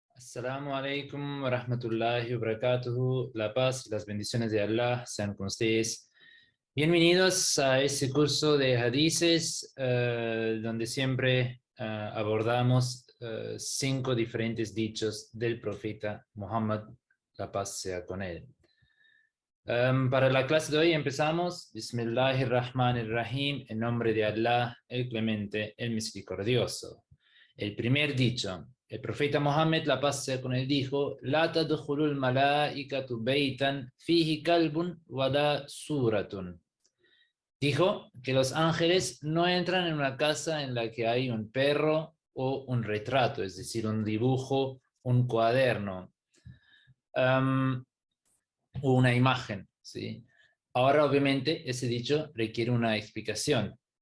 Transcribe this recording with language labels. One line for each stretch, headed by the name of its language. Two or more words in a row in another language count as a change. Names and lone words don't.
Arabic: السلام عليكم ورحمة الله وبركاته.
Spanish: La paz y las bendiciones de Allah sean con ustedes. Bienvenidos a este curso de hadices, donde siempre abordamos 5 diferentes dichos del profeta Muhammad, la paz sea con él. Para la clase de hoy empezamos.
Arabic: بسم الله الرحمن الرحيم,
Spanish: en nombre de Allah, el Clemente, el Misericordioso. El primer dicho. El profeta Mohammed, la paz sea con él, dijo:
Arabic: لا تدخل الملائكة بيتا فيه كلب ولا صورة.
Spanish: Dijo que los ángeles no entran en una casa en la que hay un perro o un retrato, es decir, un dibujo, un cuaderno, o una imagen, ¿sí? Ahora, obviamente, ese dicho requiere una explicación.